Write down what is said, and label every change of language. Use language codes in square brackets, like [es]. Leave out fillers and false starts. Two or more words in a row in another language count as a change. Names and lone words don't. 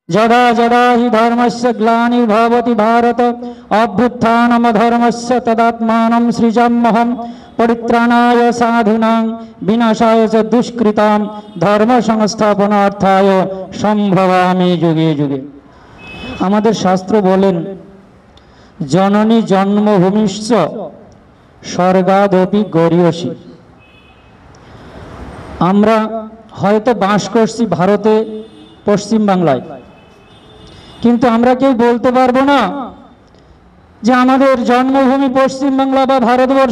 [sa] যদা যদা হি ধর্মস্য গ্লানির্ভবতি ভারত অভ্যুত্থানম ধর্মস্য তদাত্মানম সৃজাম্যহম পরিত্রাণায় সাধুনাং বিনাশায় চ দুষ্কৃতাম ধর্ম সংস্থাপনার্থায় সম্ভবামি যুগে যুগে। [bn] আমাদের শাস্ত্র বলেন, [sa] জননী জন্মভূমিশ্চ স্বর্গাদপি গরীয়সী। [bn] আমরা হয়তো বাস করছি ভারতে, পশ্চিম বাংলায়, কিন্তু আমরা কেউ বলতে পারবো না যে আমাদের জন্মভূমি পশ্চিম বাংলা বা ভারতবর্ষ।